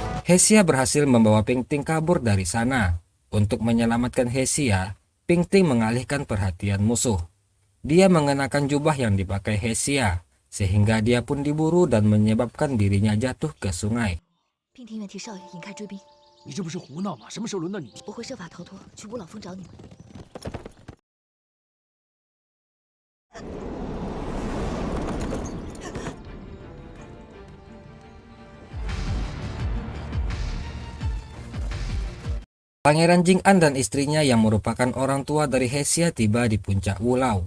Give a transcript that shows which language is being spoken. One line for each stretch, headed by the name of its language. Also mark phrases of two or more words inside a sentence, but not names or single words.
Indonesian: Hesia berhasil membawa Pingting kabur dari sana. Untuk menyelamatkan Hesia, Pingting mengalihkan perhatian musuh. Dia mengenakan jubah yang dipakai Hesia, sehingga dia pun diburu dan menyebabkan dirinya jatuh ke sungai.
Chinese: 娉婷愿替少爷引开追兵，你这不是胡闹吗？什么时候轮到你？我会设法逃脱，去五老峰找你们。
Indonesian: Pangeran Jing'an dan istrinya yang merupakan orang tua dari Hesia tiba di puncak Wulau.